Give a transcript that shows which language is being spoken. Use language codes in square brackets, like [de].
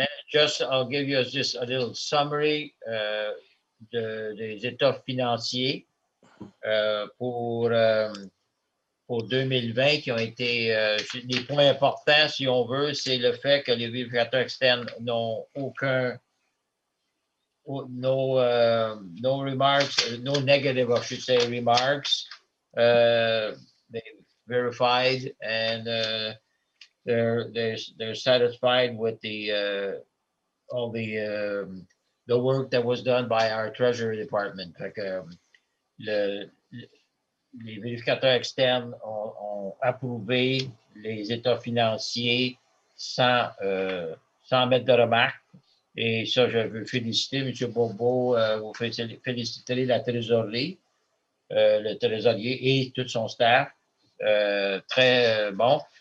[en] Just, I'll give you just a little summary [fr] des états financiers pour 2020 qui ont été les points importants, si on veut, c'est le fait que les vérificateurs externes n'ont aucun [en] no remarks, no negative, I should say, remarks. They verified and they're satisfied with all the work that was done by our Treasury Department. [fr] Fait que, les vérificateurs externes ont approuvé les états financiers sans mettre de remarques. Et ça, je veux féliciter M. Bourbeau, vous féliciter la trésorerie, le trésorier et tout son staff. Très bon.